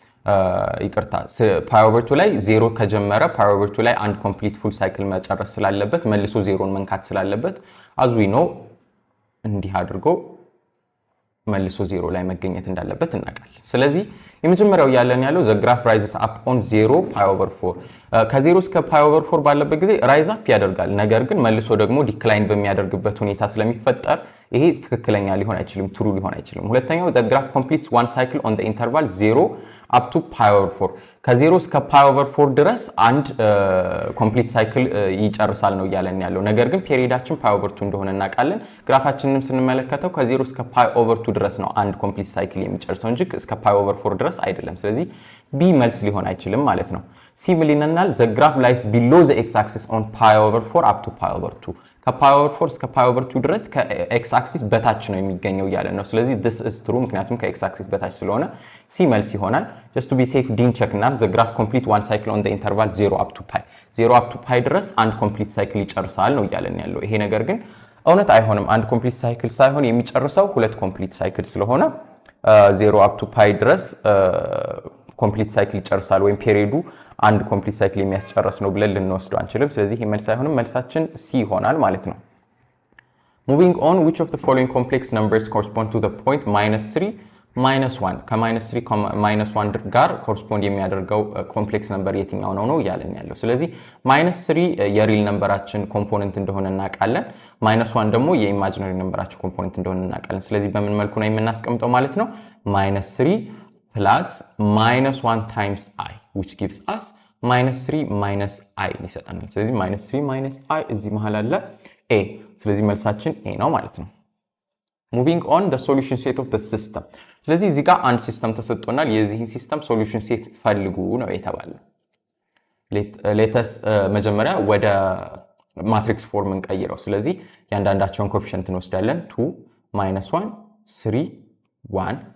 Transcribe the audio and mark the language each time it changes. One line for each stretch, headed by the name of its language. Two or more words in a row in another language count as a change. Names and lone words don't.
English: pi over 2
Amharic: ላይ 0 ከጀመረ
English: pi over 2
Amharic: ላይ አንድ
English: complete full cycle
Amharic: መጨረስ ስላለበት መልሶ 0ን መንካት ስላለበት
English: as we know
Amharic: እንዲህ አድርጎ መልሶ 0 ላይ መገኘት እንዳለበት እናውቃለን። ስለዚህ የመጀመሪያው ያለን ያለው
English: the graph rises up on 0 pi over 4
Amharic: ከ0 እስከ
English: pi over 4
Amharic: ባለበት ጊዜ ራይዝ አፕ ያደርጋል። ነገር ግን መልሶ ደግሞ ዲክላይን በሚያደርግበት ሁኔታ ስለሚፈጠር ይሄ ትክክለኛ ሊሆን አይችልም፣ ትሩ ሊሆን አይችልም። ሁለተኛው
English: the graph completes one cycle on the interval 0 up to pi over 4
Amharic: ከ0 እስከ
English: pi over 4
Amharic: ድረስ አንድ
English: complete cycle
Amharic: ይጨርሳል ነው ያለን ያለው። ነገር ግን ፔሪዳችን
English: pi over 2
Amharic: እንደሆነ እናውቃለን። ግራፋችንንም ስንመለከተው ከ0 እስከ
English: pi over 2
Amharic: ድረስ ነው አንድ
English: complete cycle
Amharic: የሚጨርሰው እንጂ እስከ
English: pi over 4
Amharic: ድረስ አይደለም። ስለዚህ ቢ መልስ ሊሆን አይችልም ማለት ነው። ሲ ብለናል
English: the graph lies below the x axis on pi over 4 up to pi over 2
Amharic: ከ
English: pi over 4
Amharic: እስከ
English: pi over 2
Amharic: ድረስ ከ
English: x axis
Amharic: በታች ነው የሚገኘው ያለን ነው። ስለዚህ
English: this is true
Amharic: ምክንያቱም ከ
English: x axis
Amharic: በታች ስለሆነ ሲ መልስ ይሆናል።
English: just to be safe
Amharic: ዲን ቼክ እና
English: the graph complete one cycle on the interval 0 up to pi 0 up to pi
Amharic: ድረስ አንድ
English: complete cycle
Amharic: ይጨርሳል ነው ያለን ያለው። ይሄ ነገር ግን እውነት አይሆንም። አንድ
English: complete cycle
Amharic: ሳይሆን የሚጨርሰው ሁለት
English: complete cycle
Amharic: ስለሆነ 0
English: up to pi
Amharic: ድረስ
English: complete cycle
Amharic: ይጨርሳል ወይም ፔሪዱ አንድ
English: complete cycle
Amharic: የሚያስጨርስ ነው ብለን ልንወስደው አንችልም። ስለዚህ ይሄ መልስ አይሆንም። መልሳችን ሲ ይሆናል ማለት ነው።
English: moving on, which of the following complex numbers correspond to the point -3 -1
Amharic: ከ-3 -1 ጋር ኮረስፖንድ የሚያደርገው
English: complex number
Amharic: የትኛው ነው ያለን ያለው። ስለዚህ -3 የሪል ነምበራችን ኮምፖነንት እንደሆነ እናውቃለን። -1 ደግሞ የኢማጂነሪ ነምበራቸው ኮምፖነንት እንደሆነ እናውቃለን። ስለዚህ በምን መልኩ ነው የምናስቀምጠው ማለት ነው?
English: -3 plus -1 times I which gives us -3 - I ይሰጠናል። ስለዚህ -3 -
Amharic: I እዚህ መሃል አለ A። ስለዚህ መልሳችን A ነው ማለት ነው።
English: moving on the solution set of the system።
Amharic: ስለዚህ እዚህ ጋር አንድ ሲስተም ተሰጥቶናል። የዚህን ሲስተም
English: solution set
Amharic: ፈልጉ ነው የተባለው። ሌተስ መጀመሪያ ወደ
English: matrix form
Amharic: እንቀይረው። ስለዚህ ያንዳንዳቸውን ኮኤፊሽንት እንወስዳለን። 2 -1 3 1